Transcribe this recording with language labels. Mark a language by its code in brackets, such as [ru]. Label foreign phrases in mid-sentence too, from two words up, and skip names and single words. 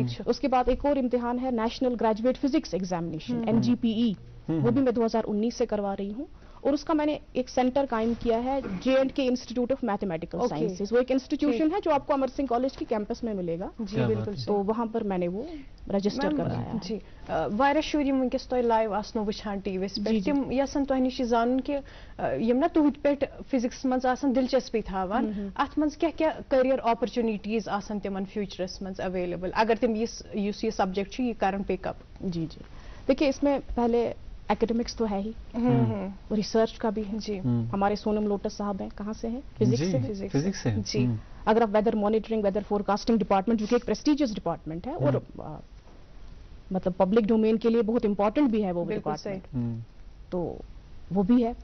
[ur] اس کے بعد ایک اور امتحان ہے نیشنل گریجویٹ فزکس ایگزامینیشن NGPE, وہ بھی میں 2019 سے کروا رہی ہوں. اور اس کا میں نے ایک سینٹر قائم کیا ہے J&K انسٹیٹیوٹ آف میتھمیٹیکل سائنسز. وہ ایک انسٹیٹیوشن ہے جو آپ کو امر سنگھ کالج کی کیمپس میں ملے گا. جی بالکل. تو وہاں پر میں نے وہ رجسٹر کرایا ہے. [ks] جی واریاہ شُرۍ یِم وٕنکیٚس تۄہہِ لایِو آسنو وٕچھان ٹی وی یس پٮ۪ٹھ, تِم یژھن تۄہہِ نِش زانُن کہِ یِم نا تُہنٛدِ پٮ۪ٹھ فزکس منٛز آسان دلچسپی تھاوان, اتھ منٛز کیٛاہ کیٛاہ [en] career opportunities [ks] آسان تِمن فیوچرس منٛز اویلیبل اگر تِم یُس یہ سبجیکٹ چھُ یہِ کرن [en] pick up. [ur] جی جی دیکھیے, اس میں پہلے ایکیڈمکس تو ہے ہی, ریسرچ کا بھی ہے. جی ہمارے سونم لوٹس صاحب ہیں, کہاں سے ہیں؟ فزکس سے. جی اگر آپ [en] weather monitoring, weather forecasting department, [ur] جو کہ ایک [en] prestigious department [ur] ہے اور مطلب [en] public domain [ur] کے لیے بہت امپورٹنٹ بھی ہے وہ ڈپارٹمنٹ, تو وہ بھی ہے.